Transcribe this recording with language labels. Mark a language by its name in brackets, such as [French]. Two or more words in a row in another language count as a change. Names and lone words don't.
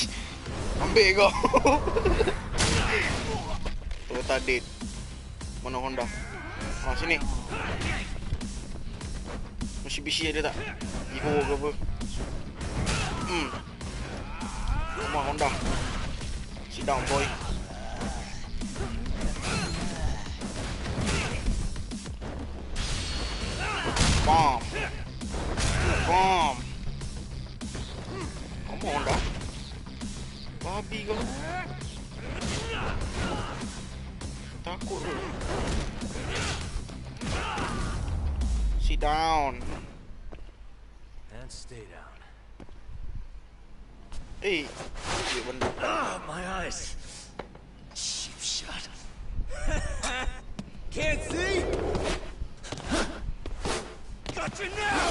[Malay] Ambil kau. Toyota Date. Mana Honda? Sini. Mitsubishi ada tak? Evo ke apa? Rumah Honda. [English] Sit down, boy. Bomb. Come on, Honda. [Malay] Babi kau. Takut tu. [English] Sit down. And stay down. Hey, my eyes. Shoot shot. Can't see? Got you now!